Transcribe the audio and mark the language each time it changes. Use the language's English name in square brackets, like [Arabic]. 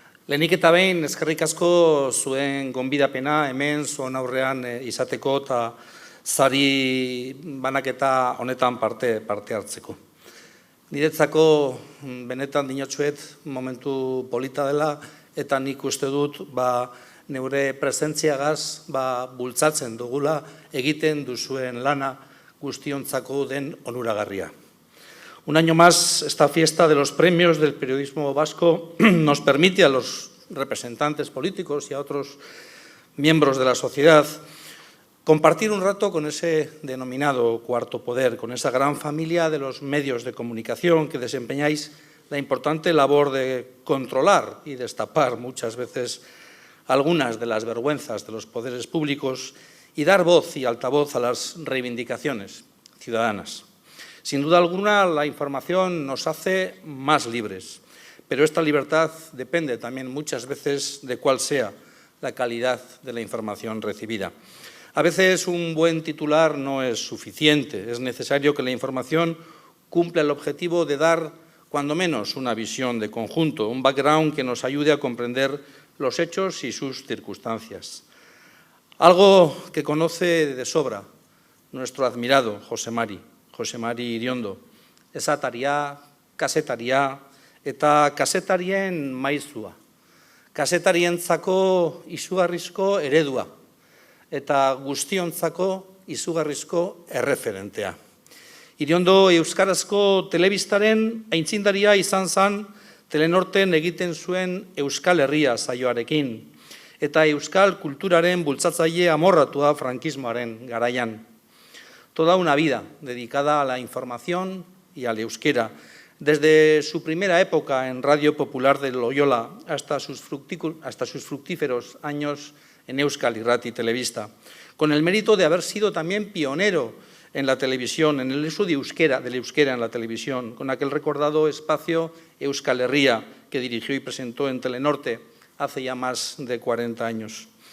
[Basque] Lehenik eta behin, eskerrik asko zuen gonbidapena hemen zuen aurrean izateko eta sari banaketa honetan parte hartzeko. Niretzako benetan dinotsuet momentu polita dela eta nik uste dut neure presentziagaz bultzatzen dugula egiten duzuen lana guztiontzako den onuragarria. [Spanish] Un año más, esta fiesta de los premios del periodismo vasco nos permite a los representantes políticos y a otros miembros de la sociedad compartir un rato con ese denominado cuarto poder, con esa gran familia de los medios de comunicación que desempeñáis la importante labor de controlar y destapar muchas veces algunas de las vergüenzas de los poderes públicos y dar voz y altavoz a las reivindicaciones ciudadanas. Sin duda alguna, la información nos hace más libres, pero esta libertad depende también muchas veces de cuál sea la calidad de la información recibida. A veces un buen titular no es suficiente, es necesario que la información cumpla el objetivo de dar, cuando menos, una visión de conjunto, un background que nos ayude a comprender los hechos y sus circunstancias. Algo que conoce de sobra nuestro admirado [Basque] José Mari Iriondo, esataria, kasetaria eta kasetarien maizua, kasetarientzako izugarrizko eredua eta guztiontzako izugarrizko erreferentea. Iriondo euskarazko telebistaren aitzindaria izan zen Telenorten egiten zuen Euskal Herria saioarekin eta euskal kulturaren bultzatzaile amorratua frankismoaren garaian. [Spanish] Toda una vida dedicada a la información y al euskera, desde su primera época en Radio Popular de Loyola hasta sus fructíferos años en Euskal Irrati Telebista, con el mérito de haber sido también pionero en la televisión, en el uso del euskera en la televisión, con aquel recordado espacio Euskal Herria que dirigió y presentó en Telenorte hace ya más de 40 años.